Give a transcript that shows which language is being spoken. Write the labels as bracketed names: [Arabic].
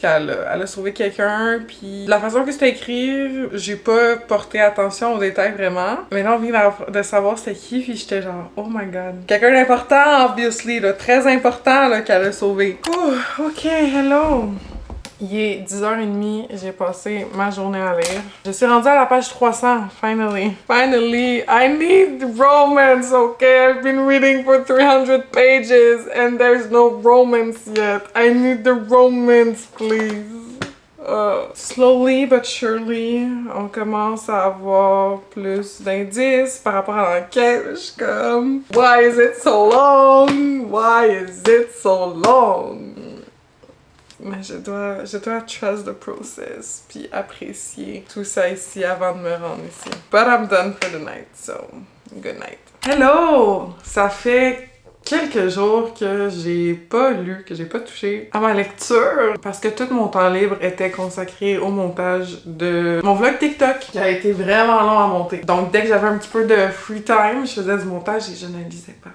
[French] Elle a sauvé quelqu'un, puis la façon que c'était écrit, j'ai pas porté attention aux détails vraiment. Mais là, on vient de savoir c'était qui, puis j'étais genre, [English] oh my god. [French] Quelqu'un d'important, obviously, là, très important là, qu'elle a sauvé. Oh, ok, hello! Il est 10h30, j'ai passé ma journée à lire. Je suis rendue à la page 300, finally. [English] Finally, I need romance, okay? I've been reading for 300 pages and there's no romance yet. I need the romance, please. Slowly but surely, [French] on commence à avoir plus d'indices par rapport à l'enquête. Je suis comme, [English] why is it so long? Why is it so long? [French] Mais je dois [English] trust the process, [French] puis apprécier tout ça ici avant de me rendre ici. [English] But I'm done for the night, so good night. Hello! [French] Ça fait quelques jours que j'ai pas lu, que j'ai pas touché à ma lecture, parce que tout mon temps libre était consacré au montage de mon vlog TikTok, qui a été vraiment long à monter. Donc dès que j'avais un petit peu de [English] free time, [French] je faisais du montage et je ne lisais pas.